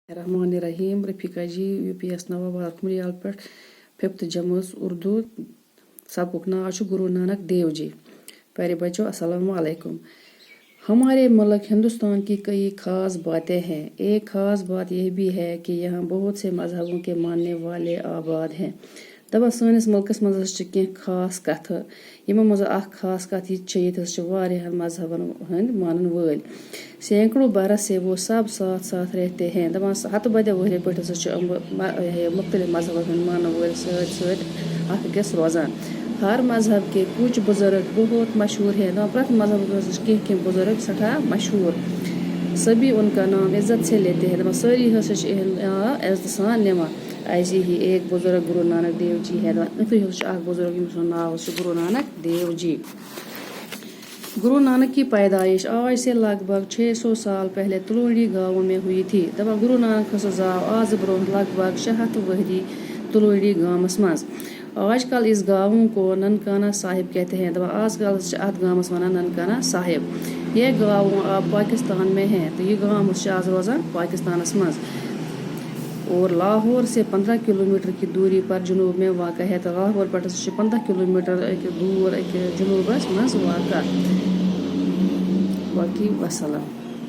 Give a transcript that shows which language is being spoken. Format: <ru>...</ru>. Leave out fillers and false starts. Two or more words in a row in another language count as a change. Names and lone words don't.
<ar>رحمان الرحیم</ar> <ks>رفیقہ جی UPS نوآباد کھمریال پہ 5th جمٲژ اردو سبقُک ناو چھُ گرو نانک دیو جی.</ks> <ur>پیارے بچوں السلام علیکم. ہمارے ملک ہندوستان کی کئی خاص باتیں ہیں. ایک خاص بات یہ بھی ہے کہ یہاں بہت سے مذہبوں کے ماننے والے آباد ہیں.</ur> <ks>دپان سٲنِس مُلکس منٛز چھِ کینٛہہ خاص کتھٕ یِمو منٛز اکھ خاص کتھ یہِ چھِ ییٚتہِ حظ چھِ واریاہن مذہبن ہٕنٛدۍ مانن وٲلۍ.</ks> <ur>سینکڑوں برس سے وہ سب ساتھ ساتھ رہتے ہیں.</ur> <ks>دپان ہتہٕ بدیو ؤہرِیو پٲٹھۍ ہسا چھِ مختلف مذہبن ہٕنٛدۍ مانن وٲلۍ سۭتۍ سۭتۍ اکھ أکِس روزان.</ks> <ur>ہر مذہب کے کچھ بزرگ بہت مشہور ہیں.</ur> <ks>دپان پرٛٮ۪تھ مذہبس منٛز چھِ کینٛہہ بزرگ سٮ۪ٹھاہ مشہوٗر.</ks> <ur>سبھی ان کا نام عزت سے لیتے ہیں.</ur> <ks>دپان سٲری ہسا چھِ یِہُنٛد ناو عزتہٕ سان نِوان.</ks> <ur>ایسے ہی ایک بزرگ گرو نانک دیو جی ہے.</ur> <ks>دپان یِتھُے حظ چھُ اکھ بزرگ ییٚمِس سُنٛد ناو حظ چھُ گرو نانک دیو جی.</ks> <ur>گرو نانک کی پیدائش آج سے لگ بھگ 600 سال پہلے تلوڑی گاؤں میں ہوئی تھی.</ur> <ks>دپان گرو نانک ہسا زاو آز برونٛہہ</ks> <ur>لگ بھگ</ur> <ks>600 ؤہری تلوڑی گامس منٛز.</ks> <ur>آج کل اس گاؤں کو ننکانہ صاحب کہتے ہیں.</ur> <ks>دپان آز کل چھِ اتھ گامس ونان ننکانہ صاحب.</ks> <ur>یہ گاؤں اب پاکستان میں ہے. تو</ur> <ks>یہ گام حظ چھِ آز روزان پاکستانس منٛز</ks> <ur>اور لاہور سے 15 کلومیٹر کی دوری پر جنوب میں واقع ہے.</ur> <ks>تو لاہور پٮ۪ٹھ ہسا چھِ 15 کلومیٹر دوٗر جنوٗبس منٛز واقع.</ks> <ur>باقی وسلام.</ur>